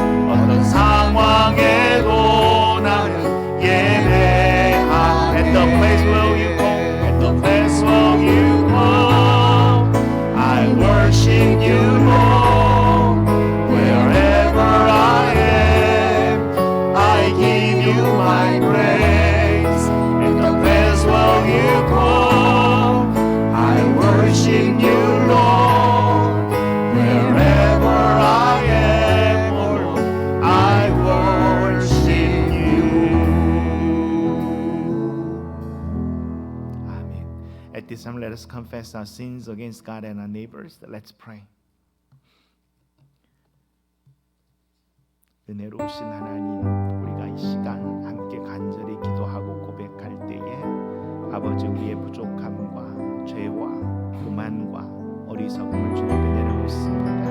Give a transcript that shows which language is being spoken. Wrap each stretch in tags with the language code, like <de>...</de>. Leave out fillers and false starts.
<ko>어떤 상황에도 나는 예배하네.</ko> <en>At the place where you go, at the place where you go, I worship you, Lord, wherever I am. I give you my praise. At the place where you go, I worship you, Lord, wherever I am. Lord, I worship you. Amen. At this time, let us confess our sins against God and our neighbors. Let's pray.</en> <ko>은혜로우신 하나님, 우리가 이 시간 함께 간절히 기도하고 고백할 때에 아버지 우리의 부족함과 죄와 교만과 어리석음을 주님께 내려놓습니다.</ko>